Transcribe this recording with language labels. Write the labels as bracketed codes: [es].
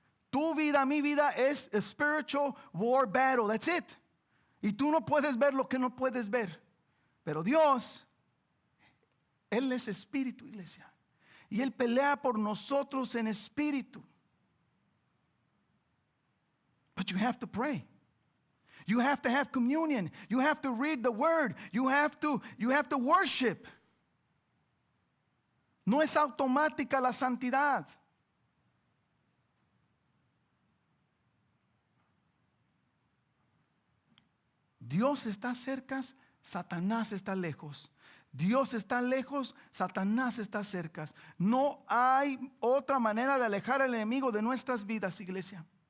[es] Tu vida, mi vida es [en] a spiritual war battle. That's it. [es] Y tú no puedes ver lo que no puedes ver. Pero Dios, Él es espíritu, iglesia. Y Él pelea por nosotros en espíritu. [en] But you have to pray. You have to have communion. You have to read the word. You have to worship. [es] No es automática la santidad. Dios está cerca, Satanás está lejos. Dios está lejos, Satanás está cerca. No hay otra manera de alejar al enemigo de nuestras vidas, iglesia.